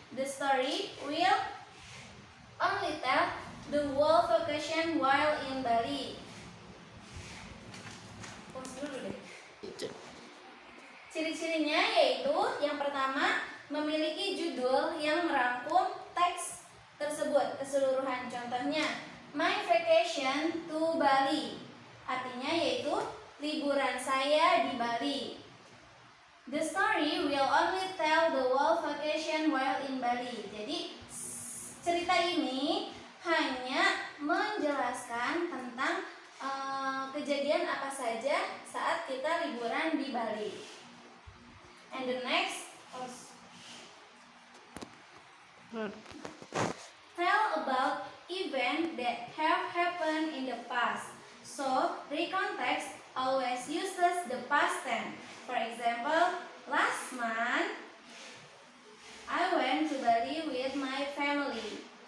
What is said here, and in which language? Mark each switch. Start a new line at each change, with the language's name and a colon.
English: The story will only tell the whole vacation while in Bali.
Indonesian: Pause dulu deh. Ciri-cirinya yaitu yang pertama, memiliki judul yang merangkum teks tersebut keseluruhan. Contohnya,
English: my vacation to Bali.
Indonesian: Artinya yaitu liburan saya di Bali.
English: The story will only tell the whole vacation while in Bali.
Indonesian: Jadi cerita ini hanya menjelaskan tentang kejadian apa saja saat kita liburan di Bali.
English: And the next, tell about events that have happened in the past. So, recontext always uses the past tense. For example, last month I went to Bali with my family.